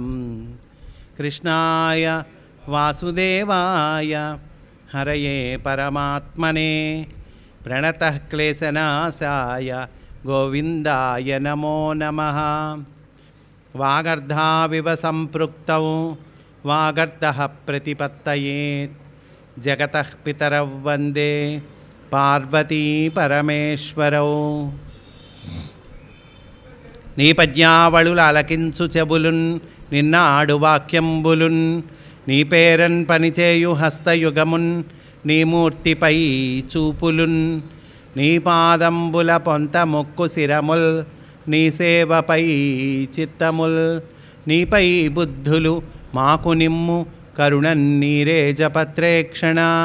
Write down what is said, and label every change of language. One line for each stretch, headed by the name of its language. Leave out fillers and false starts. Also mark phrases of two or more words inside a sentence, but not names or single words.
Sanskrit: कृष्णाय वासुदेवाय हरये परमात्मने प्रणतः क्लेशनाशाय गोविन्दाय नमो नमः। वागर्धाविव सम्पृक्तौ वागर्धः प्रतिपत्तये जगतः पितरौ वन्दे पार्वती परमेश्वरौ।
Telugu: నీ పద్యావళుల అలకించు చెబులున్ నిన్నాడు వాక్యంబులున్ నీ పేరన్ పనిచేయు హస్తయుగమున్ నీ మూర్తిపై చూపులున్ నీ పాదంబుల పొంత మొక్కు శిరముల్ నీ సేవపై చిత్తముల్ నీపై బుద్ధులు మాకు నిమ్ము కరుణన్నీరే జపత్రేక్షణ।